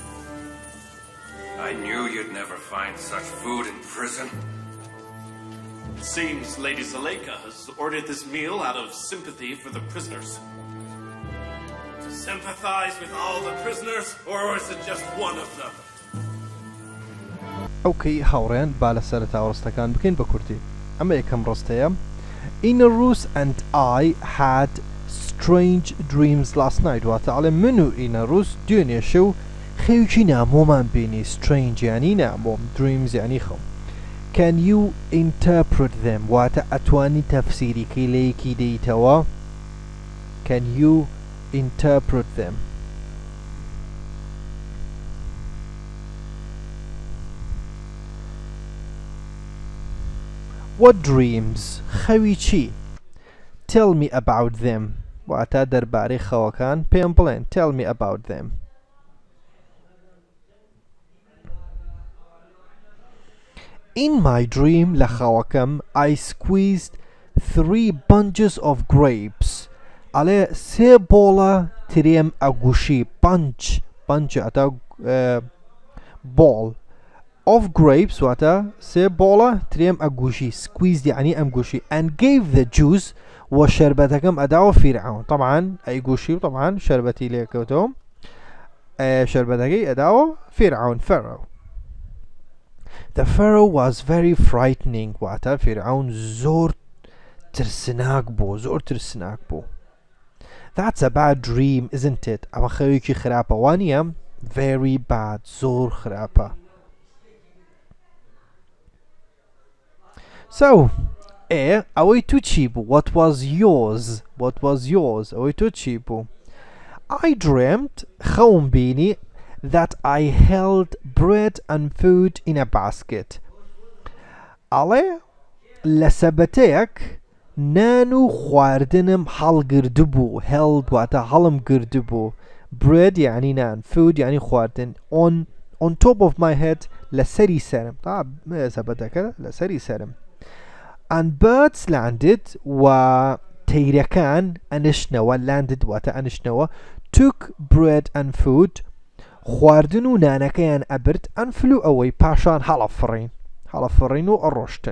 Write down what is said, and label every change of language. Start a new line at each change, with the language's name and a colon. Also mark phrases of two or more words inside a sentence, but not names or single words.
English: I knew you'd never find such food in prison. It seems Lady Zuleika has ordered this meal out of sympathy for the prisoners. To sympathize with all the prisoners, or is it just one of them?
Central Kurdish: ئەوکەی هاوڕێن با لە سەرەتا ڕستەکان بکەین بە کورتی ئەمە یەکەم ڕستەیە.
English: Inarus and I had strange dreams last night.
Central Kurdish: واتە ئەڵێ من و Inarus دوێنێ شەو خەوێکی نامۆمان بینی. strange یانی نامۆم، dreams یانی خەو.
English: Can you interpret them؟
Central Kurdish: واتە ئەتوانی تەفسیریکەی لە یەکی دەیتەوە.
English: Can you interpret them؟ What dreams؟
Central Kurdish: خەوی چی؟
English: Tell me about them.
Central Kurdish: واتە دەربارەی خەوەکان پێم بڵێن.
English: Tell me about them. In my dream
Central Kurdish: لە خەوەکەم
English: I squeezed 3 bunches of grapes.
Central Kurdish: ئەڵێ 3 بۆڵە ترێم ئەگوشی. bunch ئەتە
English: ball of grapes
Central Kurdish: واتە 3 بۆڵە ترێم ئەگوشی. squeezed یعنی ئەمگوشی.
English: and gave the juice
Central Kurdish: و شربەتەکەم ئەداوە فیرعون. طبعا ئەیگوشی و طبعا شربەتی لێکەوتەوە. شربەتەکەی ئەداوە فیرعون.
English: Pharaoh. The Pharaoh was very frightening.
Central Kurdish: واتە فیرعون زۆر ترسناک بوو.
English: That's a bad dream, isn't it?
Central Kurdish: ئەمە خەوێکی خراپە وانیە؟
English: very bad.
Central Kurdish: زۆر خراپە. So ئەوەی تو چی بوو؟
English: What was yours؟
Central Kurdish: ئەوەی تۆ چی بوو؟
English: I dreamt
Central Kurdish: خەوم بینی
English: that I held bread and food in a basket.
Central Kurdish: ئەڵێ لە سەبەتەیەک نان و خواردنم هەڵگردبوو. held واتە هەڵم گردبوو. bread یعنی نان. food یعنی خواردن.
English: on top of my head
Central Kurdish: لەسەری سەرم. سەبەتەکە لەسەری سەرم.
English: and birds landed
Central Kurdish: و تەیرەکان ئەنشنەوە. landed واتە ئەنشنەوە.
English: took bread and food
Central Kurdish: خواردن و نانەکەیان ئەبرد.
English: and flew away
Central Kurdish: پاشان هەڵەفڕین و ئەڕۆشتن.